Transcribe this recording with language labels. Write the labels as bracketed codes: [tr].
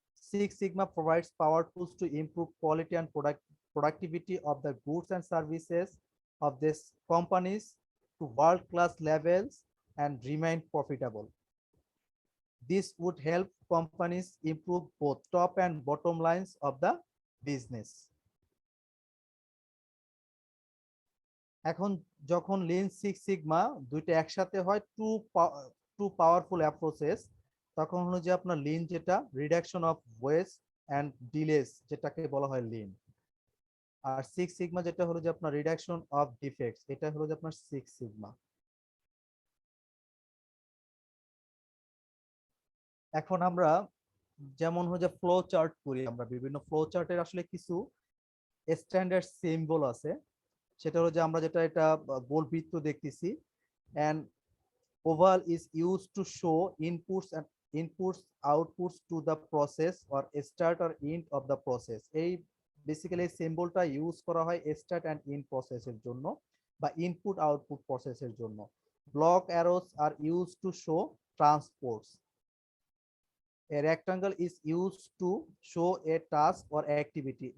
[en] Six Sigma provides power tools to improve quality and productivity of the goods and services of these companies to world-class levels and remain profitable. This would help companies improve both top and bottom lines of the business. [bn] এখন যখন Lin six sigma দুইটা একসাথে হয় two powerful approaches, তখন হলো যে আপনার Lin যেটা রিডাকশন অফ ওয়েস্ট অ্যান্ড ডিলেস যেটাকে বলা হয় লিন, আর সিক্স সিগমা যেটা হলো যে আপনার রিডাকশন অফ ডিফেক্টস, এটা হলো যে আপনার সিক্স সিগমা। এখন আমরা যেমন হলো যে ফ্লো চার্ট করি, আমরা বিভিন্ন ফ্লো চার্টের আসলে কিছু স্ট্যান্ডার্ড সিম্বল আছে, সেটা হলো যে আমরা যেটা এটা গোল বৃত্ত দেখতেছি, [en] and oval is used to show inputs outputs to the process [bn] or start or end of the process. এই বেসিক্যালি সিম্বলটা ইউজ করা হয় স্টার্ট এন্ড এন্ড প্রসেসের জন্য বা ইনপুট আউটপুট প্রসেসের জন্য। [en] Block arrows are use to show transports. A rectangle is used to show a task or activity.